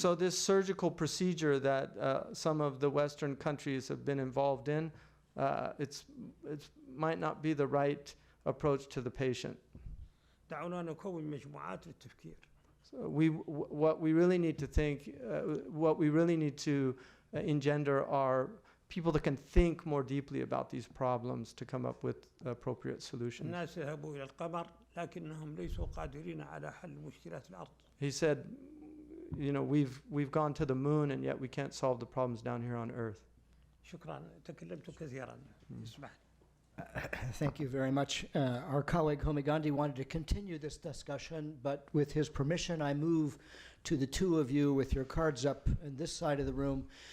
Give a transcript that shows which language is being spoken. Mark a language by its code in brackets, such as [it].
[en] So this surgical procedure that some of the Western countries have been involved in It might not be the right approach to the patient. [ar] دعونا نكون مجموعات للتفكير. [en] So what we really need to think, what we really need to engender are people that can think more deeply about these problems to come up with appropriate solutions. [ar] الناس ذهبوا إلى القمر لكنهم ليسوا قادرين على حل مشكلات الأرض. [en] He said, you know, we've gone to the moon and yet we can't solve the problems down here on Earth. [ar] شكرا تكلمت كثيرا. اسمح. [en] Thank you very much. Our colleague Homi Gandhi wanted to continue this discussion, but with his permission, I move to the two of you with your cards up on this side of the room.